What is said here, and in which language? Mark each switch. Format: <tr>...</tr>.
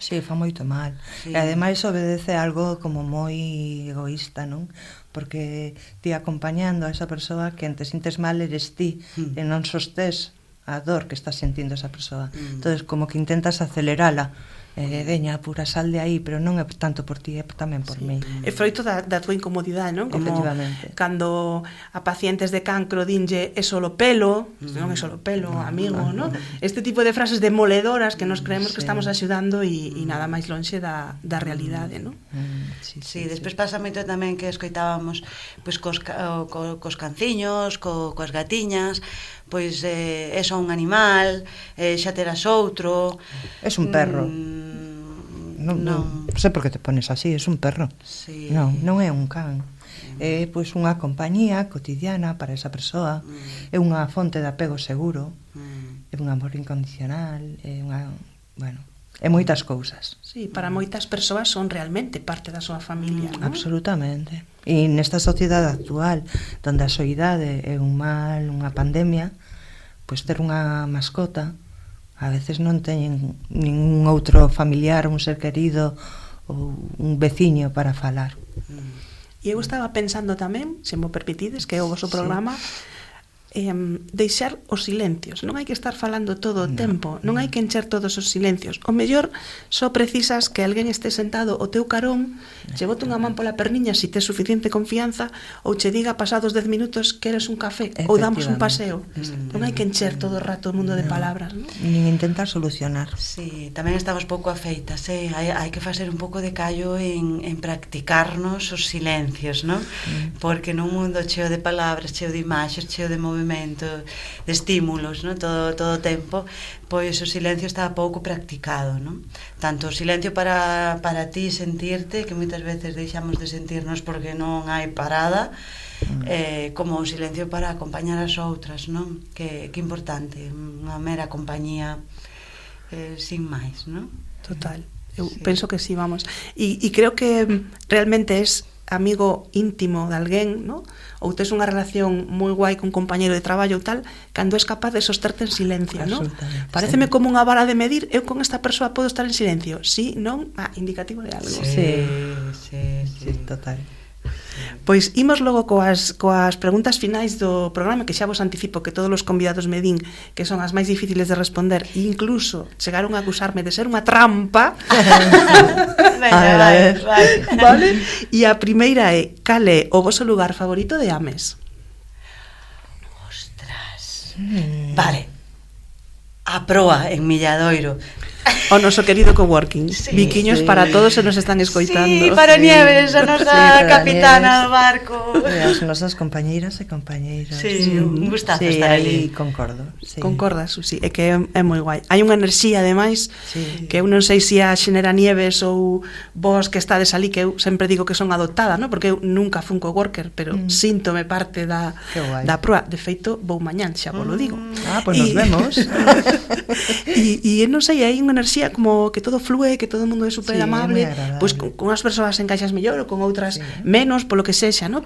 <gl>Sí, fa moito mal. E ademais obedece algo como moi egoísta, non? Porque ti acompañando a esa persoa, quen te sintes mal eres ti, e non sostés a dor que está sentindo esa persoa. Entonces, como que intentas acelerala. Veña, pura sal de aí, pero non é tanto por ti, é tamén por mí. É froito da túa incomodidade, non? Como cando a pacientes de cancro dinlle é solo pelo, non é solo pelo, amigo, non? Este tipo de frases demoledoras que nos creemos que estamos axudando e nada máis lonxe da realidade, non? Sí, despois pasa moito tamén que escoitábamos pois cos canciños, coas gatiñas, pois é só un animal, xa terás outro.</gl> <es>Es un perro.</es> <gl>Non sei por que</gl> <es>te pones así, es un perro.</es> <gl>Non é un can. É pois unha compañía cotidiana para esa persoa, é unha fonte de apego seguro, é un amor incondicional, é unha, bueno, é moitas cousas. Sí, para moitas persoas son realmente parte da súa familia, non? Absolutamente. E nesta sociedade actual, onde a soidade é un mal, unha pandemia, pois ter unha mascota A veces non teñen ningún outro familiar, un ser querido ou un veciño para falar. E eu estaba pensando tamén, se mo permitides, que é o vosso programa, deixar os silencios. Non hai que estar falando todo o tempo, non hai que encher todos os silencios. O mellor só precisas que alguén este sentado o teu carón, che bote unha man pola perniña se tes suficiente confianza, ou che diga pasados 10 minutos que eres un café, ou damos un paseo. Non hai que encher todo o rato o mundo de palabras, non? Nin intentar solucionar. Sí, tamén estamos pouco afeitas, hai que facer un pouco de callo en practicarnos os silencios, non? Porque nun mundo cheo de palabras, cheo de imaxes, cheo de movimento, de estímulos, non? Todo o tempo, pois o silencio está pouco practicado, non? Tanto o silencio para ti sentirte, que moitas veces deixamos de sentirnos porque non hai parada, como o silencio para acompañar as outras, non? Que importante, unha mera compañía sin máis, non? Total, eu penso que sí, vamos. E creo que realmente es amigo íntimo de alguén, ¿no? Ou tes unha relación moi guai con un compañeiro de traballo ou tal, cando és capaz de sosterte en silencio, ¿no? Pareceme como unha vara de medir, eu con esta persoa podo estar en silencio, sí, non? Indicativo de algo. Sí, total. Pois imos logo coas preguntas finais do programa, que xa vos anticipo que todos os convidados me din que son as máis difíciles de responder, e incluso chegaron a acusarme de ser unha trampa. Vai. Vale? E a primeira é: cal é o voso lugar favorito de Ames? Ostras. Vale. A proa en Milladoiro. O noso querido coworking. Biquiños para todos se nos están escoitando. Sí, para Nieves, a nosa capitana do barco. As nosas compañeiras e compañeiras. Sí, un gustazo estar ali. Concordo. Concordas, Susi, é que é moi guai. Hai unha enerxía, ademais, que eu non sei se a xenera Nieves ou vos que estades ali, que eu sempre digo que son adoptada, ¿no? Porque eu nunca fun coworker, pero síntome parte da proa. De feito, vou mañán, xa vos lo digo. Pois nos vemos. E non sei, hai unha enerxía como que todo flúe, que todo o mundo é super amable, pois con as persoas encaixas mellor ou con outras menos, polo que sexa, ¿no?</gl>